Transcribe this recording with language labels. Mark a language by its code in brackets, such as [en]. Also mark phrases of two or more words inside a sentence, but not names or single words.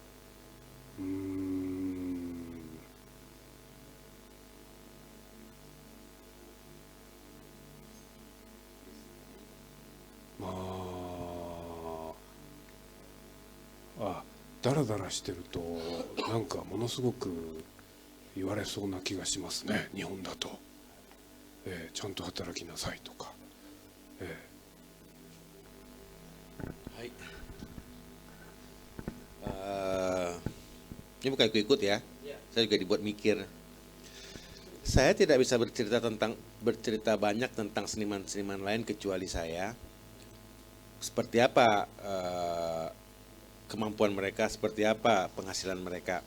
[ja] まあダラダラしてるとなんかものすごく言われそうな気がしますね、日本だと。ちゃんと働きなさいとか。 [id] はい。Ini bukan ikut ya. Saya juga dibuat mikir. Saya tidak bisa bercerita banyak tentang seniman-seniman lain kecuali saya. Seperti apa kemampuan mereka, seperti apa penghasilan mereka.